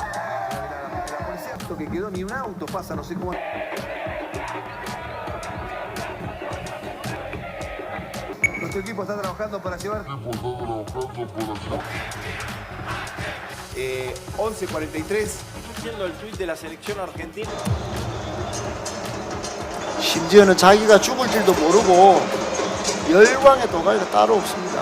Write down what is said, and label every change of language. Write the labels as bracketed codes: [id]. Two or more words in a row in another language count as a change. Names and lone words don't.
[es] La policía que quedó ni un auto pasa, no sé cómo. Nuestro equipo está trabajando para llevar 11:43 Viendo el tuit de la selección argentina. [ko] 심지어는 자기가 죽을 줄도 모르고 열광의 도가니가 따로 없습니다.